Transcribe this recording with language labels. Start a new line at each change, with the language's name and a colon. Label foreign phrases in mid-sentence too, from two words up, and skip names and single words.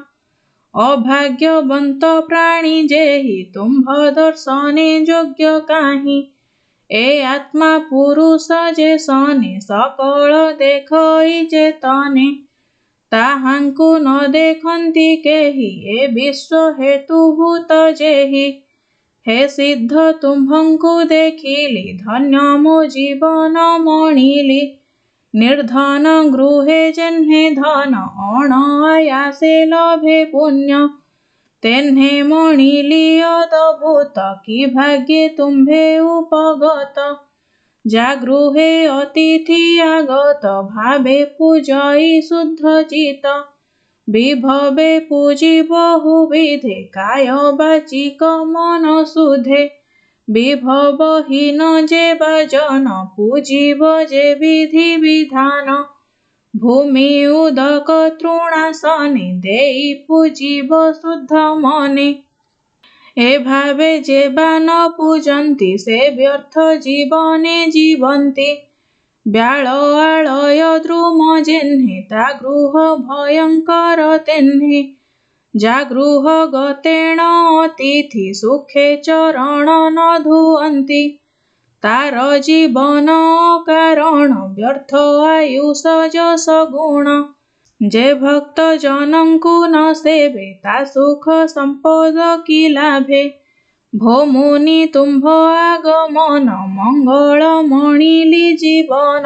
Odia: ଅଭାଗ୍ୟବନ୍ତ ପ୍ରାଣୀ ଯେହି ତୁମ୍ଭ ଦର୍ଶନେ ଯୋଗ୍ୟ କାହିଁ ଏ ଆତ୍ମା ପୁରୁଷ ଯେ ସନେ ସକଳ ଦେଖଇ ଯେତନେ ତାହାଙ୍କୁ ନ ଦେଖନ୍ତି କେହି ଏ ବିଶ୍ୱ ହେତୁଭୂତ ଯେହି ହେ ସିଦ୍ଧ ତୁମ୍ଭଙ୍କୁ ଦେଖିଲି ଧନ୍ୟ ମୋ ଜୀବନ ମଣିଲି ନିର୍ଧନ ଗୃହେ ଯେହ୍ନେ ଧନ ଅନାୟାସେ ଲଭେ ପୁଣ୍ୟ ତେହ୍ନେ ମଣିଲି ଅଦ୍ଭୁତ କି ଭାଗ୍ୟେ ତୁମ୍ଭେ ଉପଗତ ଯା ଗୃହେ ଅତିଥି ଆଗତ ଭାବେ ପୂଜଇ ଶୁଦ୍ଧ ଚିତ ବିଭବେ ପୂଜି ବହୁବିଧେ କାୟ ବାଚିକ ମନ ସୁଧେ ବିଭବହୀନ ଯେ ବାଜନ ପୂଜିବ ଯେ ବିଧି ବିଧାନ ଭୂମି ଉଦକ ତୃଣାସନେ ଦେଇ ପୂଜିବ ଶୁଦ୍ଧ ମନେ ଏ ଭାବେ ଯେ ବା ନ ପୂଜନ୍ତି ସେ ବ୍ୟର୍ଥ ଜୀବନେ ଜୀବନ୍ତି ବ୍ୟାଳ ଆଳୟ ଦ୍ରୁମ ଯେହ୍ନେ ତା ଗୃହ ଭୟଙ୍କର ତେହ୍ନେ ଯା ଗୃହ ଗତେଣ ଅତିଥି ସୁଖେ ଚରଣ ନ ଧୁଏ ହୁଅନ୍ତି। ତାର ଜୀବନ କାରଣ ବ୍ୟର୍ଥ ଆୟୁଷ ଯଶ ଗୁଣ। ଯେ ଭକ୍ତ ଜନଙ୍କୁ ନ ସେବେ ତା ସୁଖ ସମ୍ପଦ କି ଲାଭେ। ଭୋ ମୁନି ତୁମ୍ଭ ଆଗମନ ମଙ୍ଗଳ ମଣିଲି ଜୀବନ।